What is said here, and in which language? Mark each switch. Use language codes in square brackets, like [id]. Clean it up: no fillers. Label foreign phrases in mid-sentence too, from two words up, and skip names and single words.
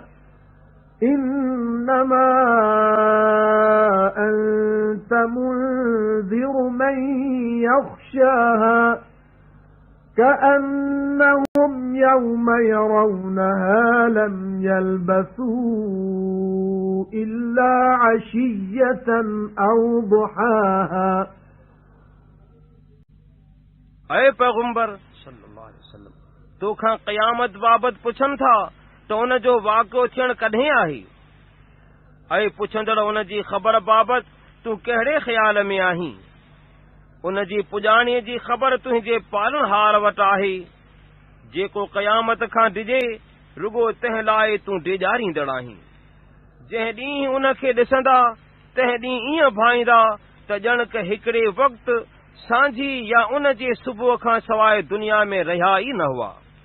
[ar] إِنَّمَا أَنْتَ مُنْذِرُ مَنْ يَخْشَاهَا كَأَنَّهُمْ يَوْمَ يَرَوْنَهَا لَمْ يَلْبَثُوا إِلَّا عَشِيَّةً أَوْ ضُحَاهَا [sd] ऐ पैगंबर [ar] صلى الله عليه وسلم [sd] तोखां क़यामत बाबति पुछनि था त उन जो वाक़ियो थियणु कॾहिं आहे ऐं पुछंदड़ उन जी ख़बर बाबति तूं कहिड़े ख़्याल में आहीं उन जी पुॼाणीअ जी ख़बर तुंहिंजे पालणहार वटि आहे जेको क़यामत खां डिॼे रुगो तंहिं लाइ तूं डिॼारींदड़ आहीं जंहिं ॾींहुं उन खे ॾिसंदा तंहिं ॾींहुं ईअं भाईंदा त ॼण क हिकिड़े वक़्तु सांझी या उन जे सुबुह खां सवाइ दुनिया में रहिया ई न हुआ